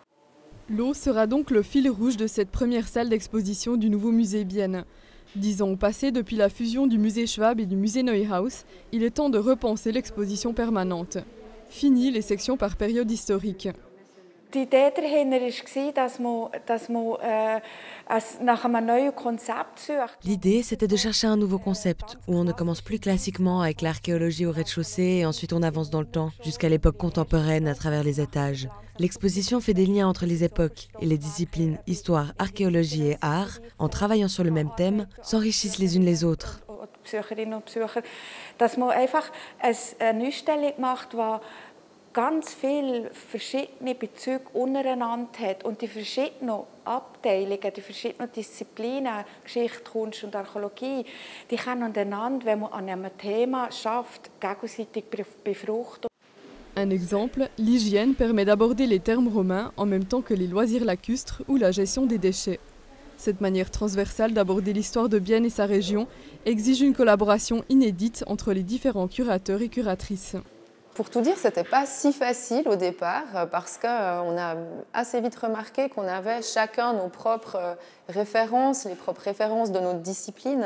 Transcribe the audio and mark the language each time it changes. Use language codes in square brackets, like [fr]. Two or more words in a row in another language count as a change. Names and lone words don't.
[fr] L'eau sera donc le fil rouge de cette première salle d'exposition du nouveau musée Bienne. 10 ans ont passé depuis la fusion du musée Schwab et du musée Neuhaus. Il est temps de repenser l'exposition permanente. Fini les sections par période historique. [de] L'idée dahinter war, nach einem neuen Konzept sucht. [fr] L'idée, c'était de chercher un nouveau concept, où on ne commence plus classiquement avec l'archéologie au rez-de-chaussée et ensuite on avance dans le temps, jusqu'à l'époque contemporaine à travers les étages. L'exposition fait des liens entre les époques et les disciplines histoire, archéologie et art, en travaillant sur le même thème, s'enrichissent les unes les autres. [de] Besucherinnen und Besucher, dass man einfach eine Ausstellung macht, die ganz viele verschiedene Bezüge untereinander hat und die verschiedenen Abteilungen, die verschiedenen Disziplinen, Geschichte, Kunst und Archäologie, die können einander, wenn man an einem Thema schafft, gegenseitig befruchten. [fr] Un exemple, l'hygiène permet d'aborder les termes romains en même temps que les loisirs lacustres ou la gestion des déchets. Cette manière transversale d'aborder l'histoire de Bienne et sa région exige une collaboration inédite entre les différents curateurs et curatrices. Pour tout dire, ce n'était pas si facile au départ parce qu'on a assez vite remarqué qu'on avait chacun nos propres références, les propres références de notre discipline.